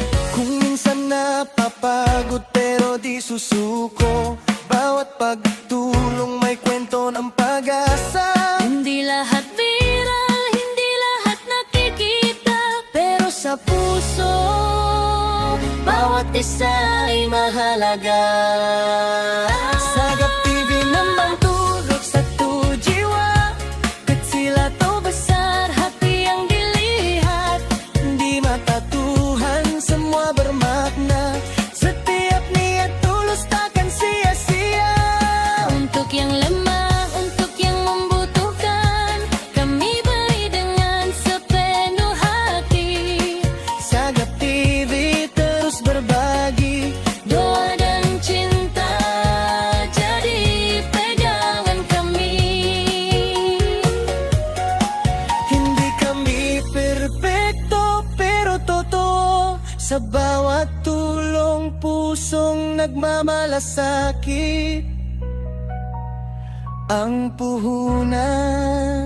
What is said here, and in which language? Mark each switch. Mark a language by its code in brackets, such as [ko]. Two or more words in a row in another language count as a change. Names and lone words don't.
[tl] Kung minsan napapagod pero di susuko, bawat pagtulong may kwento ng pag-asa. Hindi lahat viral, hindi lahat nakikita, pero sa puso, bawat isa ay mahalaga. [id] Sagap TV naman turok sa jiwa, kecil atau besar hati yang dilihat, di mata Tuhan semua bermakna. Setiap niat tulus takkan sia-sia. Untuk yang lemah, untuk yang membutuhkan, kami beri dengan sepenuh hati. Sagap TV terus berbagi Doa dan cinta, jadi pegangan kami. [tl] Hindi kami perpekto pero totoo. Sa bawat tulong pusong nagmamalasakit ang puhunan.